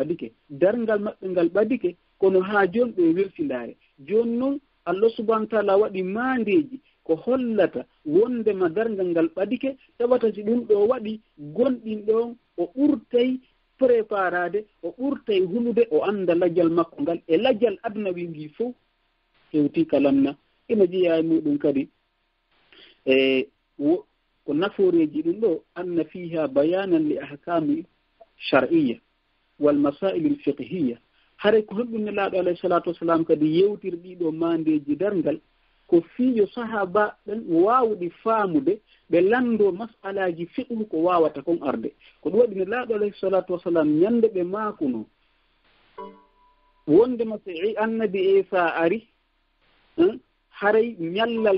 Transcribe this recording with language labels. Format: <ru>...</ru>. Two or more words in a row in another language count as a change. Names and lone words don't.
<ff>ɓadike darngal maɓɓe ngal ɓadike kono haa jooni ɓe weltindaare jooni noon</ff> <ar>الله سبحانه وتعالى</ar> <ff>waɗi maandeeji ko hollata wondema darngal ngal ɓadike tawata si ɗum ɗo waɗi gonɗin ɗon o ɓurtay préparade o ɓurtay hulude o annda lajjal makko ngal e lajjal adnawi ngi fof hewti kalanna ina jeeya e muɗum kadi ko nafooreji ɗum ɗo</ff> <ar>أن فيها بيانا لأحكام الشرعية والمسائل الفقهية</ar> <ff>hare ko honɗum nelaaɗo</ff> <ar>عليه الصلاة والسلام</ar> <ff>kadi yewtir ɗiɗo mandeji darngal ko fiiyo sahaba ɓen waawɗi faamude ɓe lanndo masalaji fiqhu ko waawata kon arde ko ɗum waɗi nelaaɗo</ff> <ar>عليه الصلاة والسلام</ar> <ff>ñande ɓe maakuno wondema so</ff> <ar>النبي عيسى</ar> <ff>ari haray ñallal</ff>